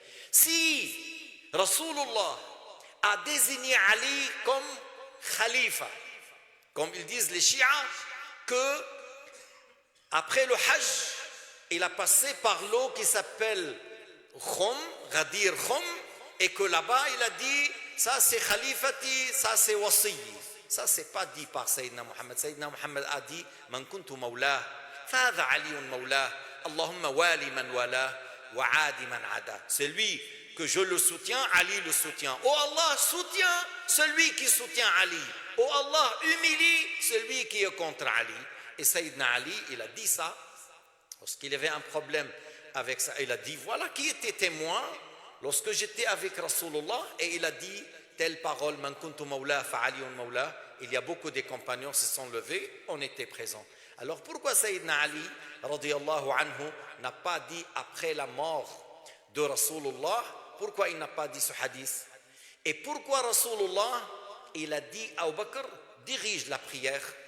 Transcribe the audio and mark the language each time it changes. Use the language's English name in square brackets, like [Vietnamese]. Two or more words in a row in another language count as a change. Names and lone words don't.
[French] Si Rasulullah a désigné Ali comme khalifa, comme ils disent les chiites, que après le Hajj, il a passé par l'eau qui s'appelle Khum, Ghadir Khum, et que là-bas il a dit, ça c'est khalifati, ça c'est wasiyi. Ça c'est pas dit par Sayyidina Muhammad. [Arabic] Sayyidina Muhammad a dit, من كنت مولاه، فهذا علي مولاه، اللهم والِ من والاه، وعادِ من عاداه. [French] C'est lui que je le soutiens, Ali le soutient. Oh Allah, soutient celui qui soutient Ali. Oh Allah, humilie celui qui est contre Ali. Et Sayyidina Ali, il a dit ça, lorsqu'il avait un problème avec ça, il a dit, voilà qui était témoin lorsque j'étais avec Rasulullah, et il a dit telle parole, [Arabic] من كنت مولاه فعلي مولاه. [French] Il y a beaucoup de compagnons se sont levés, on était présents. Alors pourquoi Sayyidina Ali [Arabic] رضي الله عنه [French] n'a pas dit après la mort de Rasulullah? Pourquoi il n'a pas dit ce hadith? Et pourquoi Rasulullah, il a dit à Abu Bakr, dirige la prière?